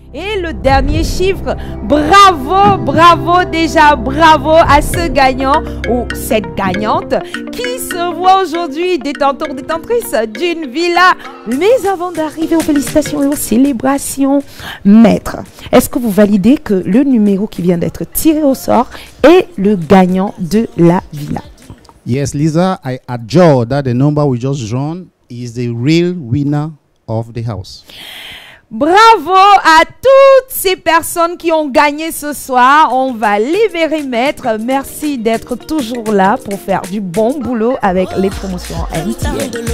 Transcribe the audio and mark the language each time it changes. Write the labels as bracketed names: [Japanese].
[French] Et le dernier chiffre, bravo, bravo déjà, bravo à ce gagnant ou cette gagnante qui se voit aujourd'hui détenteur, détentrice d'une villa. Mais avant d'arriver aux félicitations et aux célébrations, Maître, est-ce que vous validez que le numéro qui vient d'être tiré au sort est le gagnant de la villa? [English] Yes, Lisa, I adjure that the number we just drawn is the real winner of the house. [French] Bravo à toutes ces personnes qui ont gagné ce soir. On va libérer Maître. Merci d'être toujours là pour faire du bon boulot avec les promotions MTN.